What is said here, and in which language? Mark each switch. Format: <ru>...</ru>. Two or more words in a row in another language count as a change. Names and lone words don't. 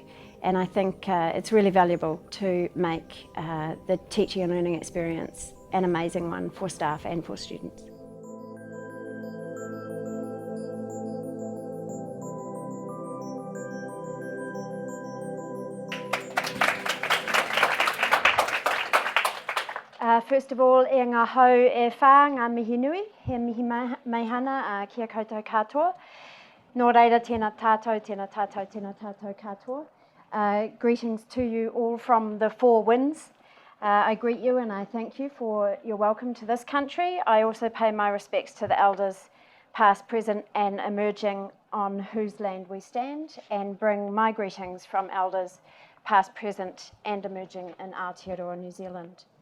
<en>And I think it's really valuable to make the teaching and learning experience an amazing one for staff and for students. First of all,</en> <mi>e ngā hau e whā, ngā mihi nui, he mihi meihana kia koutou katoa. Nō reira, tēnā tātou, tēnā tātou, tēnā tātou katoa.</mi> <en>Greetings to you all from the four winds. I greet you and I thank you for your welcome to this country. I also pay my respects to the elders, past, present and emerging, on whose land we stand, and bring my greetings from elders, past, present and emerging in Aotearoa, New Zealand.</en>